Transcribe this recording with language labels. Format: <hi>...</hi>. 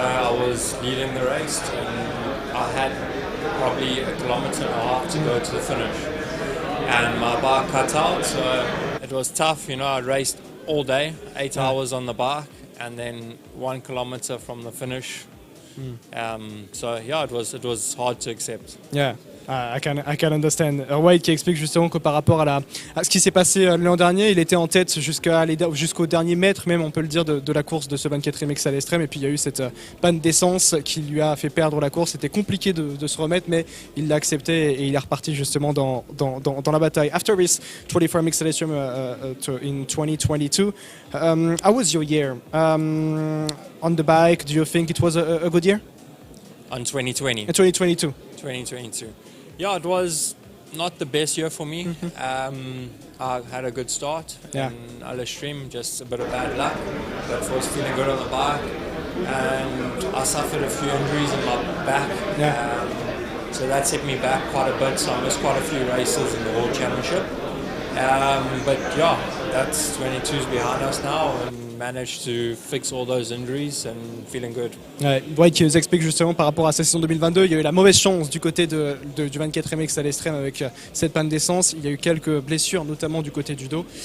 <en>I was leading the race and I had probably 1.5 kilometers to go to the finish. And my bike cut out, so it was tough. I raced all day, 8 hours on the bike, and then 1 kilometer from the finish. So yeah, it was hard to accept. Yeah. I can understand.</en> <fr>Wade qui explique justement que par rapport à ce qui s'est passé l'an dernier, il était en tête jusqu'au dernier mètre, même on peut le dire, de la course de ce 24e MX à l'Estrem, et puis il y a eu cette panne d'essence qui lui a fait perdre la course. C'était compliqué de se remettre, mais il l'a accepté et il est reparti justement dans la bataille.</fr> <en>After this 24 MX à l'Estrem in 2022, how was your year on the bike? Do you think it was a good year? On 2020. In 2022. 2022. Yeah, it was not the best year for me. I had a good start Yeah. in ALESTREM, just a bit of bad luck, but I was feeling good on the bike, and I suffered a few injuries in my back. Yeah. So that set me back quite a bit, so I missed quite a few races in the World Championship. But yeah, that's 22's behind us now, and managed to fix all those injuries and feeling good.</en> <fr>Wade qui nous explique justement par rapport à sa saison 2022, il y a eu la mauvaise chance du côté du 24 MX à l'Estrem avec cette panne d'essence. Il y a eu quelques blessures, notamment du côté du dos.</fr>